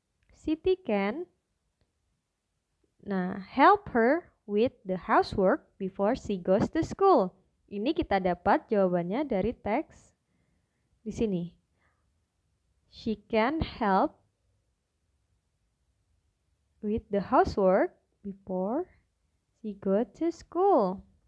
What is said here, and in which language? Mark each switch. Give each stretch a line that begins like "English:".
English: Siti can help her with the housework before she goes to school.
Indonesian: Ini kita dapat jawabannya dari teks di sini.
English: She can help with the housework before she go to school.